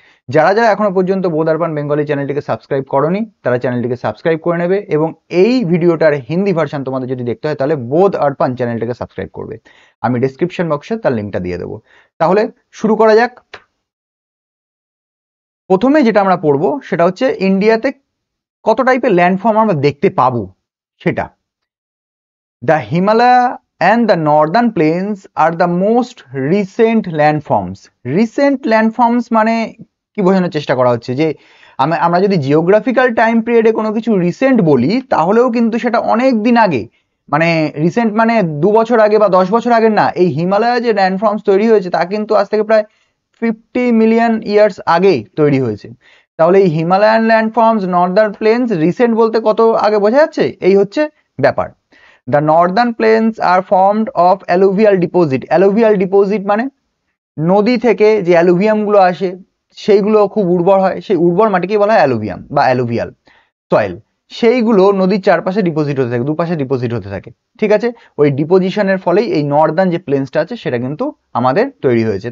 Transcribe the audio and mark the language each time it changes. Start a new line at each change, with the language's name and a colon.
Bangla: যারা যারা এখনো পর্যন্ত বোধারপান বেঙ্গলি চ্যানেলটিকে সাবস্ক্রাইব করনি তারা চ্যানেলটিকে সাবস্ক্রাইব করে নেবে এবং এই ভিডিওটার হিন্দি ভার্সন তোমাদের যদি দেখতে হয় তাহলে বোধ আরপান চ্যানেলটাকে সাবস্ক্রাইব করবে। আমি ডিসক্রিপশন বক্সে তার লিঙ্কটা দিয়ে দেবো। তাহলে শুরু করা যাক। প্রথমে যেটা আমরা পড়বো সেটা হচ্ছে ইন্ডিয়াতে কত টাইপের ল্যান্ডফর্ম আমরা দেখতে পাবো সেটা।
English: The Himalaya and the northern plains are the most recent landforms.
Bangla: Recent ল্যান্ডফর্মস মানে কি বোঝানোর চেষ্টা করা হচ্ছে যে আমরা যদি জিওগ্রাফিক্যাল টাইম পিরিয়ডে কোনো কিছু রিসেন্ট বলি তাহলেও কিন্তু সেটা অনেক দিন আগে, মানে রিসেন্ট মানে 2 বছর আগে বা 10 বছর আগের না। এই হিমালয়ে যে ল্যান্ডফর্মস তৈরি হয়েছে তা কিন্তু আজ থেকে প্রায় 50 মিলিয়ন ইয়ার্স আগে তৈরি হয়েছে। তাহলে এই হিমালয়ান ল্যান্ডফর্মস, নর্দার্ন প্লেন্স রিসেন্ট বলতে কত আগে বোঝা যাচ্ছে, এই হচ্ছে ব্যাপার।
English: The northern plains are formed of alluvial deposit.
Bangla: Alluvial deposit মানে নদী থেকে যে অ্যালুভিয়াম গুলো আসে সেইগুলো খুব উর্বর হয়, সেই উর্বর মাটিকে বলা হয় অ্যালুভিয়াম বা অ্যালুভিয়াল সয়েল। সেইগুলো নদীর চারপাশে ডিপোজিট হতে থাকে, দুপাশে ডিপোজিট হতে থাকে, ঠিক আছে। ওই ডিপোজিশনের ফলেই এই নর্দার্ন যে প্লেন্সটা আছে সেটা কিন্তু আমাদের তৈরি হয়েছে।